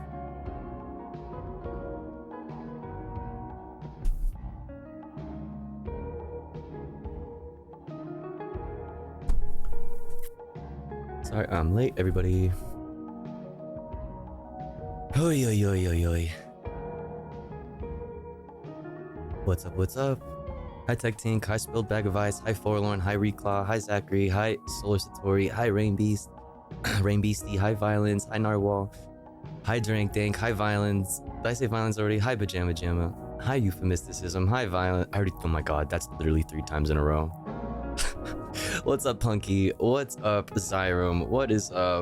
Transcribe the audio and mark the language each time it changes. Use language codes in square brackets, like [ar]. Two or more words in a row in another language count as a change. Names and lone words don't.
[en] Sorry, I'm late, everybody. Oi, oi, oi, oi, oi. What's up, what's up? Hi, Tech Tink. Hi, Spilled Bag of Ice. Hi, Forlorn. Hi, Reclaw. Hi, Zachary. Hi, Solar Satori. Hi, Rain Beast. Rain Beastie. Hi, Violence. Hi, Narwhal. Hi, Drink Dank. Hi, Violence. Did I say Violence already? Hi, Pajama Jamma. Hi, Euphemisticism. Hi, Violence. Oh my god, that's literally 3 times in a row. What's up, Punky? What's up, Zyrum? What is up?